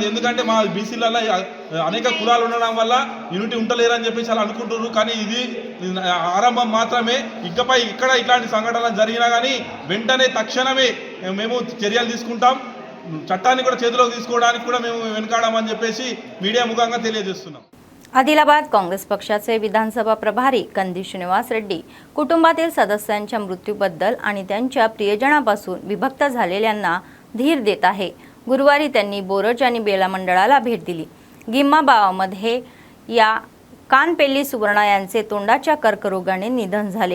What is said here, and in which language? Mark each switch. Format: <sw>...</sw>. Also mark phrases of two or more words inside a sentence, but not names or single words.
<te>ఎందుకంటే మా బీసీలలో అనేక కులాలు ఉండడం వల్ల యూనిటీ ఉంటలేరని చెప్పి చాలా అనుకుంటున్నారు. కానీ ఇది ఆరంభం మాత్రమే. ఇకపై ఇక్కడ ఇట్లాంటి సంఘటనలు జరిగినా కానీ వెంటనే తక్షణమే మేము చర్యలు తీసుకుంటాం. చట్టాన్ని కూడా చేతిలోకి తీసుకోవడానికి కూడా మేము వెనుకాడమని చెప్పేసి మీడియా ముఖాంగా తెలియజేస్తున్నాం.</te> <mr>आदिलाबाद काँग्रेस पक्षाचे विधानसभा प्रभारी कंदी श्रीनिवास रेड्डी कुटुंबातील सदस्यांच्या मृत्यूबद्दल आणि त्यांच्या प्रियजनापासून विभक्त झालेल्यांना धीर देत आहे. गुरुवारी त्यांनी बोरज आणि बेला मंडळाला भेट दिली. गिम्मा गावामध्ये या कानपेल्ली सुवर्णा यांचे तोंडाच्या कर्करोगाने निधन झाले.</mr>